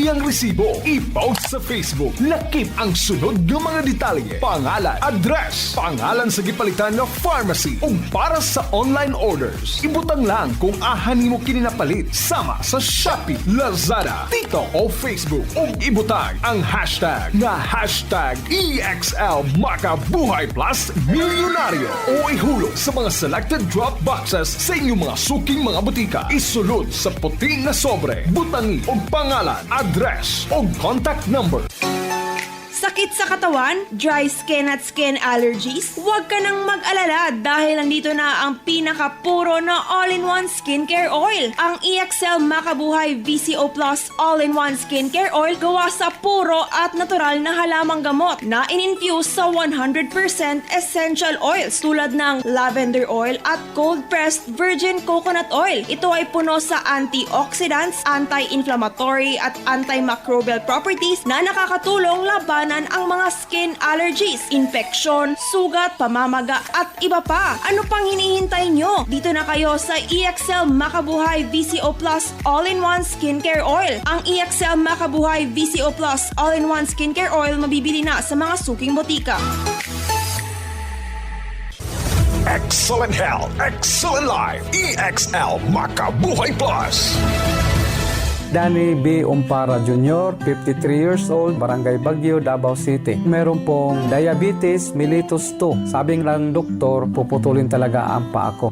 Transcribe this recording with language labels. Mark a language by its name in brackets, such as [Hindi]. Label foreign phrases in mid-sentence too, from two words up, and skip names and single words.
[Cebuano] I-post sa Facebook Facebook. Lakip ang sunod ng mga detalye: pangalan, address, pangalan sa gipalitan nga pharmacy, ug para sa [English] online orders, [Cebuano] ibutang lang kung ahan mo kini napalit sama sa Shopee, Lazada, TikTok o Facebook, ug ibutang ang hashtag nga #EXL Makabuhay Plus Milyonaryo o ihulog sa mga [English] selected drop boxes [Cebuano] sa inyong mga suking mga butika. Isulod sa puting na sobre, butangi og pangalan, address o contact number. [Filipino] Sakit sa katawan, [English] dry skin [Filipino] at [English] skin allergies? [Filipino] Huwag ka nang mag-alala dahil nandito na ang pinakapuro na [English] all-in-one skincare oil. [Filipino] Ang EXL Makabuhay VCO Plus All-in-One Skincare Oil gawa sa puro at natural na halamang gamot na in-infuse sa 100% [English] essential oils [Filipino] tulad ng [English] lavender oil [Filipino] at [English] cold-pressed virgin coconut oil. [Filipino] Ito ay puno sa antioxidants, anti-inflammatory at [English] antimicrobial properties [Filipino] na nakakatulong labanan ang mga [English] skin allergies, [Filipino] infeksyon, sugat, pamamaga at iba pa. Ano pang hinihintay nyo? Dito na kayo sa EXL Makabuhay VCO Plus All-in-One Skincare Oil. Ang EXL Makabuhay VCO Plus All-in-One Skincare Oil mabibili na sa mga suking botika. [English] Excellent health, excellent life. EXL Makabuhay Plus. Danny B. Umpara Jr., 53 years old, Barangay Baguio, Davao City. [Filipino] Meron pong diabetes mellitus 2. Sabi ng doktor, puputulin talaga ang paa ko.